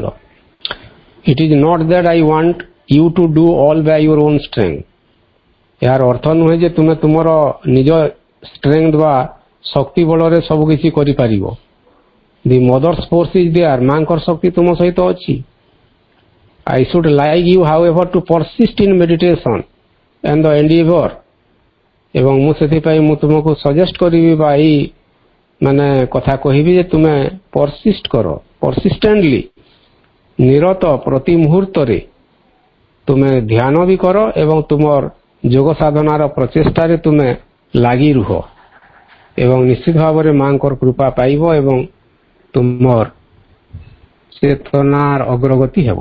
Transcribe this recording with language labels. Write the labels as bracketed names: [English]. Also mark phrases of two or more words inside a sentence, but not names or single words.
[English] it is not that I want you to do all by your own strength. [Odia] ଏହାର ଅର୍ଥ ନୁହେଁ ଯେ ତୁମେ ତୁମର ନିଜ ଷ୍ଟ୍ରେଙ୍ଗଥ ବା ଶକ୍ତି ବଳରେ ସବୁ କିଛି କରିପାରିବ। [English] the Mother's force is there. [Odia] ମାଙ୍କର ଶକ୍ତି ତୁମ ସହିତ ଅଛି। [English] I should like you however to persist in meditation and the endeavor। [Odia] ଏବଂ ମୁଁ ସେଥିପାଇଁ ମୁଁ ତୁମକୁ ସଜେଷ୍ଟ କରିବି ବା ଏଇ ମାନେ କଥା କହିବି ଯେ ତୁମେ ପରସିଷ୍ଟ କର, ପରସିଷ୍ଟେଣ୍ଟଲି, ନିରତ ପ୍ରତି ମୁହୂର୍ତ୍ତରେ ତୁମେ ଧ୍ୟାନ ବି କର ଏବଂ ତୁମର ଯୋଗ ସାଧନାର ପ୍ରଚେଷ୍ଟାରେ ତୁମେ ଲାଗି ରୁହ ଏବଂ ନିଶ୍ଚିତ ଭାବରେ ମାଙ୍କର କୃପା ପାଇବ ଏବଂ ତୁମର ଚେତନାର ଅଗ୍ରଗତି ହେବ।